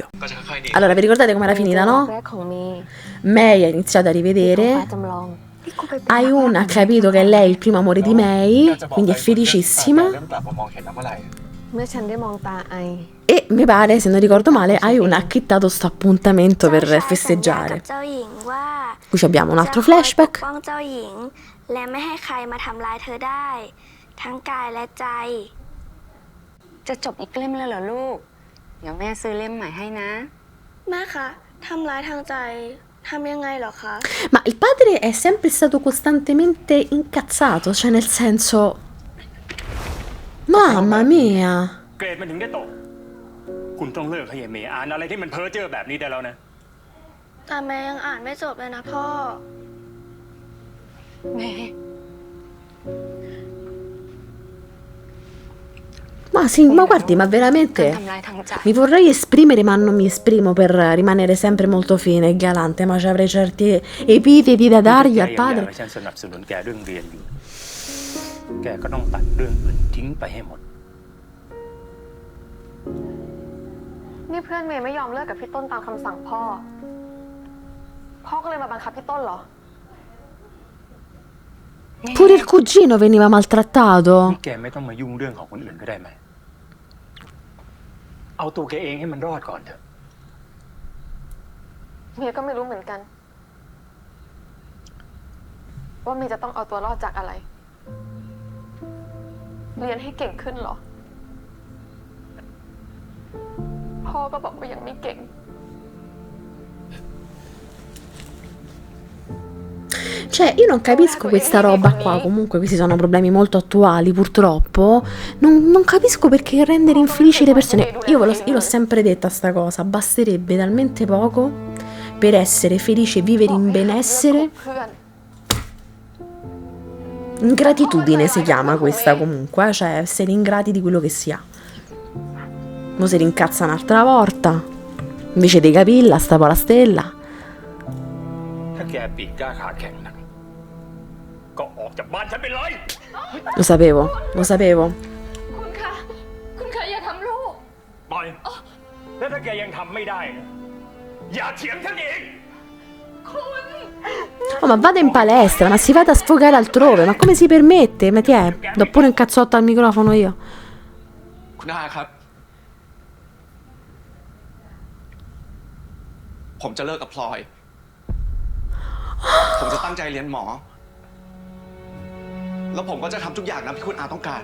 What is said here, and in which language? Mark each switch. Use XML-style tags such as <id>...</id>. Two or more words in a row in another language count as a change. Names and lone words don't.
<it>Allora, vi ricordate com'era finita, no? Mei ha iniziato a rivedere, Ayun ha capito che lei è il primo amore di Mei, quindi è felicissima. E mi pare, se non ricordo male, Ayun ha acchittato sto appuntamento per festeggiare. Qui abbiamo un altro flashback.</it> <th>ทั้งกายและใจจะจบอีกเล่มแล้วเหรอลูกเดี๋ยวแม่ซื้อเล่มใหม่ให้นะแม่คะทำร้ายทางใจทำยังไงเหรอคะ</th> <it>Ma il padre è sempre stato costantemente incazzato, cioè nel senso, mamma mia.</it> <th>เกรดมันถึงได้ตกคุณต้องเลิกให้เมย์อ่านอะไรที่มันเพ้อเจ้อแบบนี้ได้แล้วนะ แต่แม่ยังอ่านไม่จบเลยนะพ่อแม่</th> <it>Ma sì, ma guardi, ma veramente mi vorrei esprimere, ma non mi esprimo per rimanere sempre molto fine e galante, ma ci avrei certi epiteti da dargli al padre.</it> <th>ฉันสนับสนุนแกเรื่องเรียนอยู่แกก็ต้องตัดเรื่องอื่นทิ้งไปให้หมด นี่เพื่อนเมย์ไม่ยอมเลิกกับพี่ต้นตามคำสั่งพ่อก็เลยมาบังคับพี่ต้นเหรอ</th> <it>Pure il cugino veniva maltrattato.</it> <th>แกไม่ต้องมายุ่งเรื่องของคนอื่นก็ได้ไหมเอาตัวแกเองให้มันรอดก่อนเถอะ เมย์ก็ไม่รู้เหมือนกันว่าเมย์จะต้องเอาตัวรอดจากอะไรเรียนให้เก่งขึ้นเหรอพ่อก็บอกว่ายังไม่เก่ง</th> <it>Cioè, io non capisco questa roba qua, comunque questi sono problemi molto attuali, purtroppo. Non capisco perché rendere infelici le persone. Io l'ho sempre detta sta cosa, basterebbe talmente poco per essere felici e vivere in benessere. Ingratitudine si chiama questa comunque, cioè essere ingrati di quello che si ha. Mo si rincazza un'altra volta, invece di capilla sta poi la stella.</it> <th>ถ้าแกปีกกล้าขาแข็งนักก็ออกจากบ้านฉันไปเลย</th> <it>Lo sapevo, lo sapevo.</it> <th>คุณคะอย่าทำลูก ปล่อยแล้วถ้าแกยังทำไม่ได้นะอย่าเถียงฉันอีก</th> <it>Oh, ma vada in palestra, ma si vada a sfogare altrove, ma come si permette? Ma ti è? Do pure un cazzotto al microfono io.</it> <th>คุณอาครับ ผมจะเลิกกับพลอย ผมจะตั้งใจเรียนหมอ แล้วผมก็จะทำทุกอย่างนะที่คุณอาต้องการ</th>